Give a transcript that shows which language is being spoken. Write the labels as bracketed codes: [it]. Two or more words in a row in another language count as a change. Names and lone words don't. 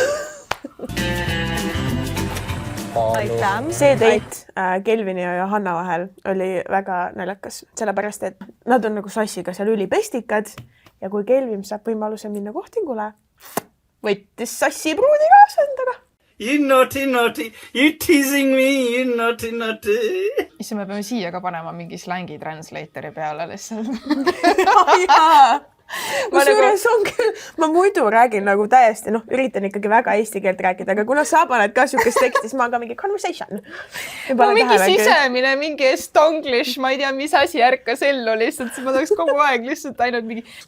[et] Aitäh. See date Kelvini ja Johanna vahel oli väga naljakas, sellepärast et nad on nagu sassiga seal ülipestikad ja kui Kelvin saab võimaluse minna kohtingule, võttis sassi pruudi kaasa endaga. [en] You naughty, you teasing me, you naughty. [et] Isse me peame siia ka panema mingi slängi translatori peale lihtsalt. Kusjuures on küll, ma muidu räägin nagu täiesti, üritan ikkagi väga eesti keelt rääkida, aga kuna sa paned ka siukest teksti, siis ma ka mingi conversation. Mingi sisemine, mingi estonglish, ma ei tea, mis asi ärkas ellu lihtsalt, siis ma tahaks kogu aeg lihtsalt ainult mingi...